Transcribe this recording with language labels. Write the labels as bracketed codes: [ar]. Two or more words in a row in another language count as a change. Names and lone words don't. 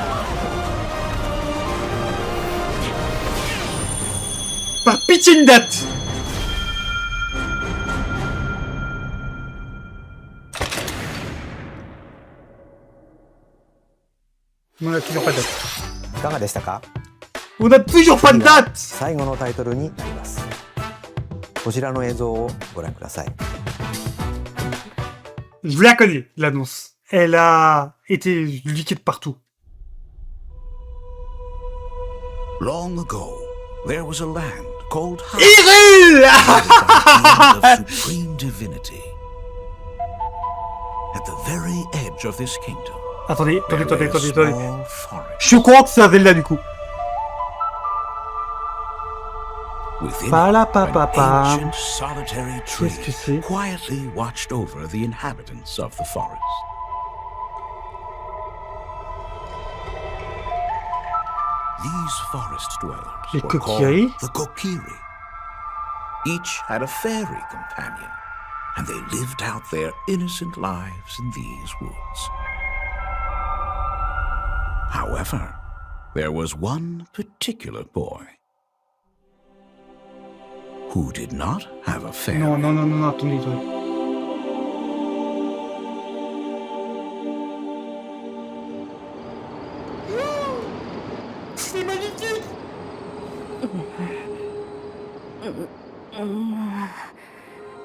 [fr] Par pitié, une date. On n'a toujours pas de date. [ja] いかがでしたか？ [fr] On n'a toujours pas de date. [ja] 最後のタイトルになります。こちらの映像をご覧ください。 [fr] Je la connais, l'annonce. Elle a été liquide partout. [en] Long ago, there was a land called Hyrule! of supreme divinity. At the very edge of this kingdom. [fr] Attendez. Je crois que c'est un Zelda du coup. [en] Within an ancient solitary tree quietly watched over the inhabitants of the forest. These forest dwellers were called the Kokiri. Each had a fairy companion, and they lived out their innocent lives in these woods. However, there was one particular boy who did not have a fairy. [fr] Non, attendez. C'est magnifique!